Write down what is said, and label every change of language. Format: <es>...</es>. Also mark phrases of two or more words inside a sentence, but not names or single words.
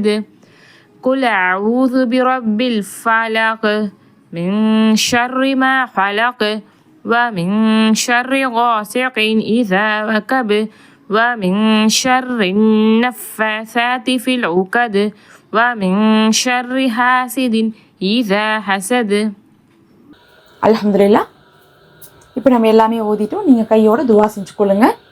<ar>قل أعوذ برب الفلق من شر ما خلق ومن شر غاسق إذا وقب ومن شر النفاثات في العقد ومن شر حاسد إذا حسد.</ar> <ta>அல்ஹம்துலில்லாஹ். இப்போ நம்ம எல்லாமே ஓதிட்டோம். நீங்கள் கையோட துவா செஞ்சுக்கொள்ளுங்க.</ta>